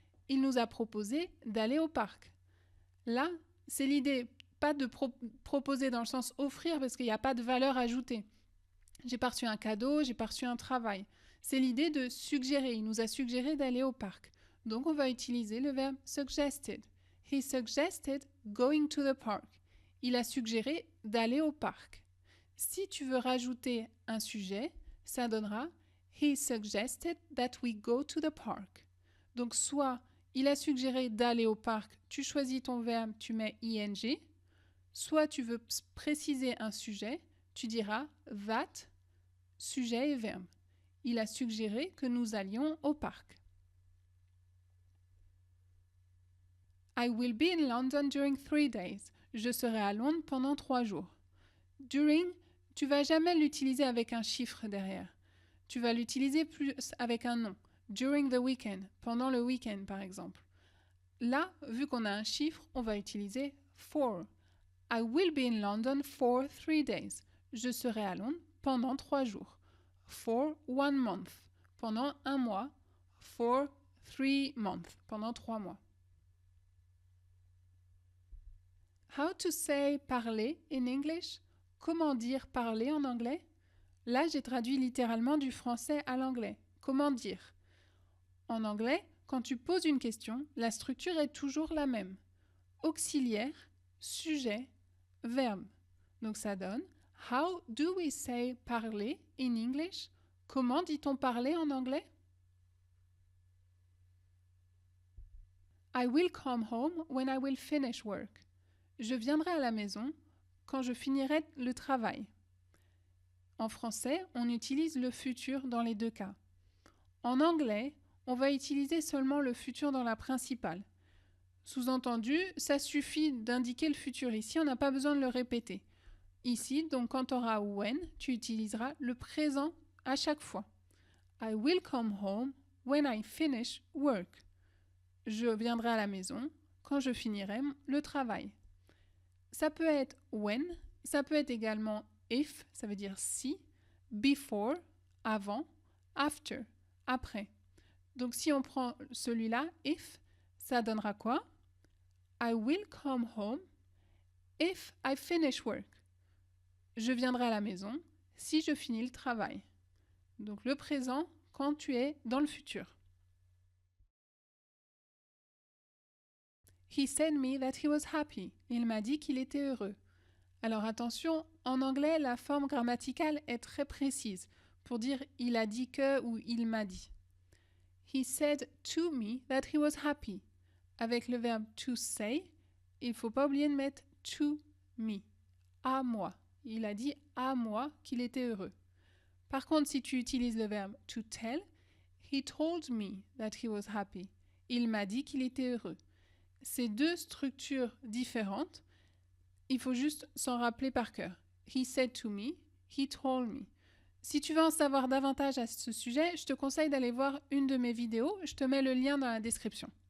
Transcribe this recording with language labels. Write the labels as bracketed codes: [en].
[fr] Il nous a proposé d'aller au parc. Là, c'est l'idée, pas de proposer dans le sens offrir parce qu'il n'y a pas de valeur ajoutée. J'ai pas reçu un cadeau, j'ai pas reçu un travail. C'est l'idée de suggérer. Il nous a suggéré d'aller au parc. Donc on va utiliser le verbe suggested. [en] He suggested going to the park. [fr] Il a suggéré d'aller au parc. Si tu veux rajouter un sujet, ça donnera [en] He suggested that we go to the park. [fr] Donc soit il a suggéré d'aller au parc, tu choisis ton verbe, tu mets ing. Soit tu veux préciser un sujet, tu diras that, sujet et verbe. Il a suggéré que nous allions au parc. [en] I will be in London during 3 days. [fr] Je serai à Londres pendant 3 jours. During, tu vas jamais l'utiliser avec un chiffre derrière. Tu vas l'utiliser plus avec un nom. [en] During the weekend, [fr] pendant le week-end par exemple. Là, vu qu'on a un chiffre, on va utiliser for. [en] I will be in London for 3 days. [fr] Je serai à Londres pendant 3 jours. [en] For 1 month, [fr] pendant 1 mois. [en] For 3 months, [fr] pendant 3 mois. [en] How to say parler in English? [fr] Comment dire parler en anglais? Là, j'ai traduit littéralement du français à l'anglais. Comment dire? En anglais, quand tu poses une question, la structure est toujours la même. Auxiliaire, sujet, verbe. Donc ça donne [en] How do we say parler in English? [fr] Comment dit-on parler en anglais? [en] I will come home when I will finish work. [fr] Je viendrai à la maison quand je finirai le travail. En français, on utilise le futur dans les deux cas. En anglais, on va utiliser seulement le futur dans la principale. Sous-entendu, ça suffit d'indiquer le futur. Ici, on n'a pas besoin de le répéter. Ici, donc quand tu auras when, tu utiliseras le présent à chaque fois. [en] I will come home when I finish work. [fr] Je viendrai à la maison quand je finirai le travail. Ça peut être when, ça peut être également if, ça veut dire si, before, avant, after, après. Donc si on prend celui-là, if, ça donnera quoi? [en] I will come home if I finish work. [fr] Je viendrai à la maison si je finis le travail. Donc le présent quand tu es dans le futur. [en] He said me that he was happy. [fr] Il m'a dit qu'il était heureux. Alors attention, en anglais, la forme grammaticale est très précise pour dire il a dit que ou il m'a dit. [en] He said to me that he was happy. [fr] Avec le verbe to say, il ne faut pas oublier de mettre to me, à moi. Il a dit à moi qu'il était heureux. Par contre, si tu utilises le verbe to tell, [en] he told me that he was happy. [fr] Il m'a dit qu'il était heureux. Ces deux structures différentes, il faut juste s'en rappeler par cœur. [en] He said to me, he told me. [fr] Si tu veux en savoir davantage à ce sujet, je te conseille d'aller voir une de mes vidéos. Je te mets le lien dans la description.